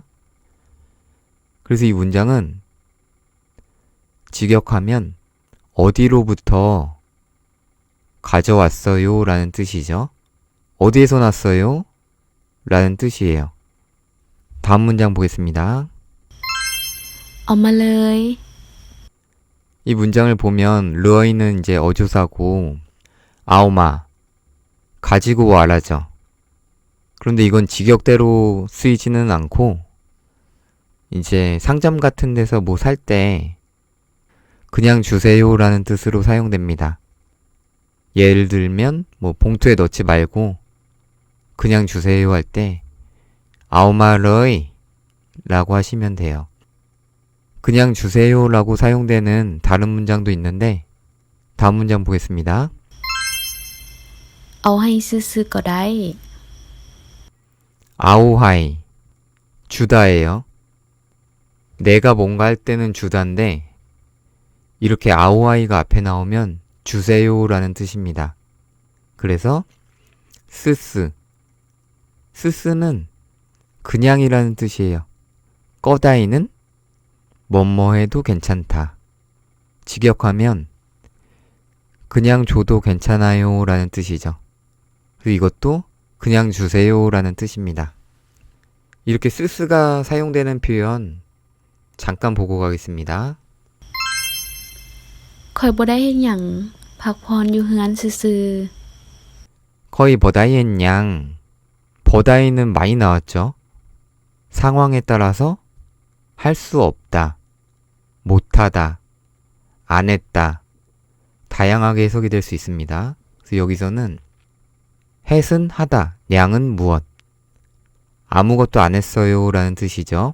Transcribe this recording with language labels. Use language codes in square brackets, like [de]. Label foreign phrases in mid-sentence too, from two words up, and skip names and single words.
[ko] 그래서 이 문장은 직역하면 어디로부터 가져왔어요 라는 뜻이죠. 어디에서 났어요? 라는 뜻이에요. 다음 문장 보겠습니다. [lo] ເອົາມາເລີຍ [ko] 이 문장을 보면 르어이는 이제 어조사고 아오마 가지고 와라죠. 그런데 이건 직역대로 쓰이지는 않고 이제 상점 같은 데서 뭐 살 때 그냥 주세요 라는 뜻으로 사용됩니다. 예를 들면 뭐 봉투에 넣지 말고 그냥 주세요 할 때 아오마러이 라고 하시면 돼요. 그냥 주세요 라고 사용되는 다른 문장도 있는데 다음 문장 보겠습니다. [lo] ເອົາໃຫ້ຊື່ໆກໍໄດ້ [ko] 아오하이 주다예요. 내가 뭔가 할 때는 주다인데 이렇게 아오하이가 앞에 나오면 주세요 라는 뜻입니다. 그래서 스스는 그냥이라는 뜻이에요. 꺼다이는 뭐뭐 해도 괜찮다. 직역하면 그냥 줘도 괜찮아요 라는 뜻이죠. 그리고 이것도 그냥 주세요 라는 뜻입니다. 이렇게 스스가 사용되는 표현 잠깐 보고 가겠습니다. [lo] ຂ້ອຍບໍ່ໄດ້ເຮັດຫຍັງພັກຜ່ອນຢູ່ເຮືອນຊື່ [ko] 거의 [lo] ບໍ່ໄດ້ເຮັດ ຫຍັງ. [ko] 버다이는 많이 나왔죠. 상황에 따라서 할 수 없다, 못하다, 안 했다 다양하게 해석이 될 수 있습니다. 그래서 여기서는 햇은 하다, 냥은 무엇, 아무것도 안 했어요 라는 뜻이죠.